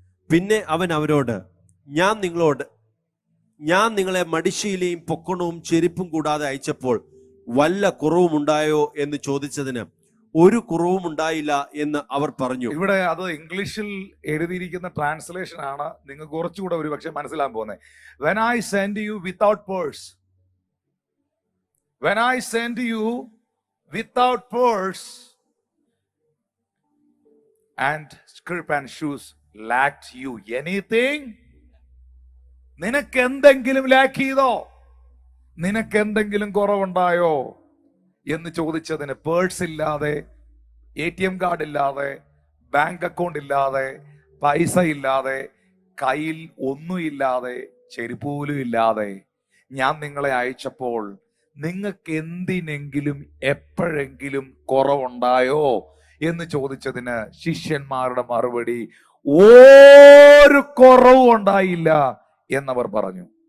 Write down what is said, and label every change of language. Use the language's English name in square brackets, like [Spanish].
[Malayalam] പിന്നെ അവൻ അവരോട്, ഞാൻ നിങ്ങളെ മടിശീലയും പൊക്കണവും ചെരുപ്പും കൂടാതെ അയച്ചപ്പോൾ വല്ല കുറവും ഉണ്ടായോ എന്ന് ചോദിച്ചതിന് ഒരു കുറവും ഉണ്ടായില്ല എന്ന് അവർ പറഞ്ഞു. ഇവിടെ അത് ഇംഗ്ലീഷിൽ എഴുതിയിരിക്കുന്ന ട്രാൻസ്ലേഷൻ ആണ്. നിങ്ങൾക്ക് കുറച്ചുകൂടെ ഒരു പക്ഷെ മനസ്സിലാൻ പോകുന്നത്. [English] When I send you without purse, when I send you without purse and scrip and shoes, lacked you anything? [Malayalam] നിനക്ക് എന്തെങ്കിലും ലാക്ക് ചെയ്തോ? നിനക്ക് എന്തെങ്കിലും കുറവുണ്ടായോ എന്ന് ചോദിച്ചതിന്, പേഴ്സ് ഇല്ലാതെ, ATM കാർഡ് ഇല്ലാതെ, ബാങ്ക് അക്കൗണ്ട് ഇല്ലാതെ, പൈസ ഇല്ലാതെ, കയ്യിൽ ഒന്നുമില്ലാതെ, ചെരുപ്പ് പോലും ഇല്ലാതെ ഞാൻ നിങ്ങളെ അയച്ചപ്പോൾ നിങ്ങൾക്ക് എന്തിനെങ്കിലും എപ്പോഴെങ്കിലും കുറവുണ്ടായോ എന്ന് ചോദിച്ചതിന് ശിഷ്യന്മാരുടെ മറുപടി, ഒരു കുറവും ഉണ്ടായില്ല എന്നവർ പറഞ്ഞു.